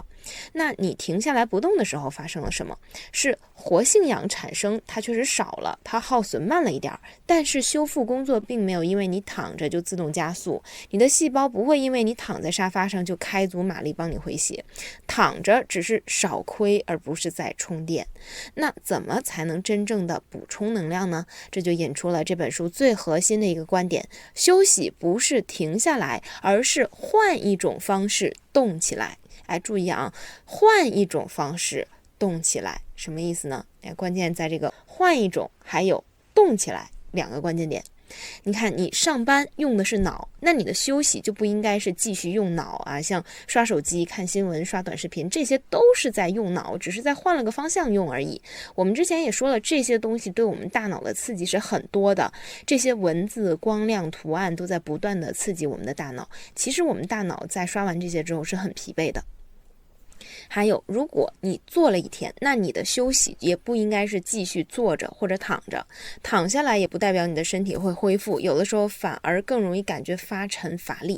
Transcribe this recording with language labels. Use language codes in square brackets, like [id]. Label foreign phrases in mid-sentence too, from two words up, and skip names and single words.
[zh] 那你停下來不動的時候發生了什麼？是活性氧產生，它確實少了，它耗損慢了一點，但是修復工作並沒有因為你躺着就自動加速，你的細胞不會因為你躺在沙發上就開足馬力幫你回血，躺着只是少虧而不是在充電。那怎麼才能真正的補充能量呢？這就引出了這本書最核心的一個觀點，休息不是停下來，而是換一種方式動起來。注意啊，換一種方式動起來，什麼意思呢？關鍵在這個換一種還有動起來兩個關鍵點。你看，你上班用的是腦，那你的休息就不應該是繼續用腦啊，像刷手機、看新聞、刷短視頻，這些都是在用腦，只是在換了個方向用而已。我們之前也說了，這些東西對我們大腦的刺激是很多的，這些文字、光亮、圖案都在不斷的刺激我們的大腦。其實我們大腦在刷完這些之後是很疲惫的。還有，如果你坐了一天，那你的休息也不應該是繼續坐着或者躺着，躺下來也不代表你的身体會恢復，有的時候反而更容易感覺發沉乏力。